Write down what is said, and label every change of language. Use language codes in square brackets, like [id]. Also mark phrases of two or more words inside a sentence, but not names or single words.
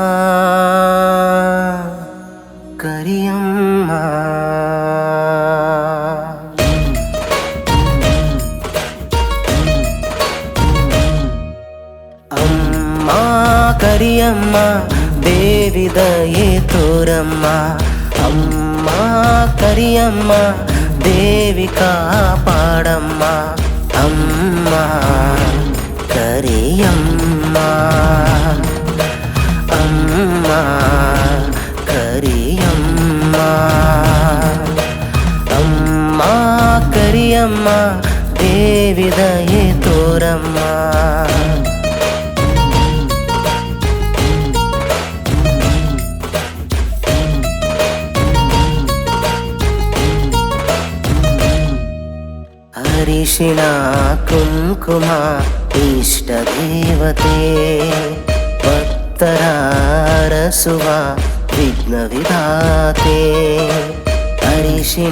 [te] కరియమ్మా అమ్మా కరియమ్మా దేవి దయే తోరమ్మా అమ్మా కరియమ్మా దేవి కాపాడమ్మా అమ్మా కరియమ్మా అమ్మా కరియమ్మా అమ్మా కరియమ్మా దేవి దయే తోరమ్మా [kn] ಅರಿಶಿಣ ಕುಂಕುಮ ಇಷ್ಟ ದೇವತೆ ಭಕ್ತರ ಅರಸುವ ವಿಘ್ನ ವಿಧಾತೆ ಅರಿಶಿಣ